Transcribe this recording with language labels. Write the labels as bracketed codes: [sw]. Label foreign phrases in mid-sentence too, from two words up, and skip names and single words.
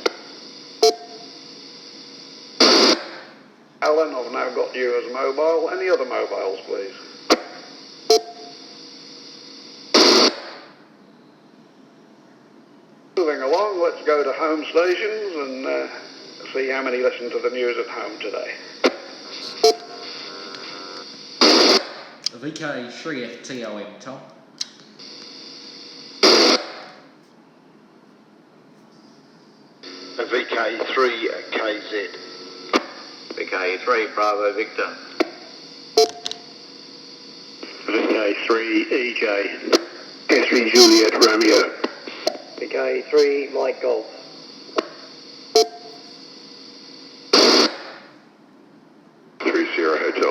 [en] Alan, I've now got you as mobile. Any other mobiles, please? Moving along, let's go to home stations and see how many listen to the news at home today. VK3FTOM, Tom. VK3KZ. VK3 Bravo Victor. VK3EJ. S3 Juliet Romeo. VK3 Mike Golf. Sierra Hotel.